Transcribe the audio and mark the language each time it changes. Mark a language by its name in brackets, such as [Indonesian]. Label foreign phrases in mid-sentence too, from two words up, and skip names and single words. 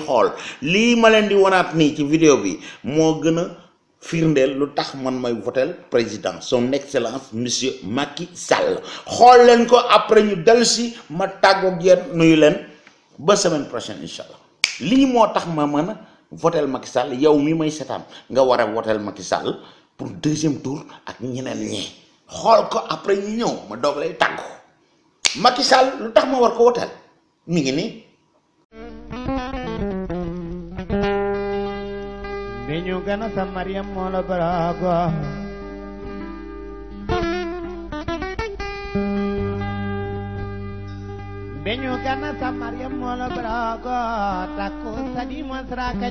[Wolof] xool lii ma leen di wanaat nii ci vidéo bi moo gën a firndeel lu tax man may [French] voter président son excellence monsieur [Wolof] Macky Sall xool leen ko après ñu dellu si ma tàggoog yéen nuyu leen ba [French] semaine prochaine [Arabic] إن شاء الله [Wolof] lii moo tax ma mën a voter Macky Sall yow mi may seetaan nga war a voter Macky Sall [French] pour deuxième tour [Wolof] ak ñeneen ñi xool ko après ñu ñëw ma doog lay tàggu Macky Sall lu tax ma war ko voter mi ngi nii. Beñu gana sa Mariam mola barago Beñu gana sa Mariam mola barago takku sadi masra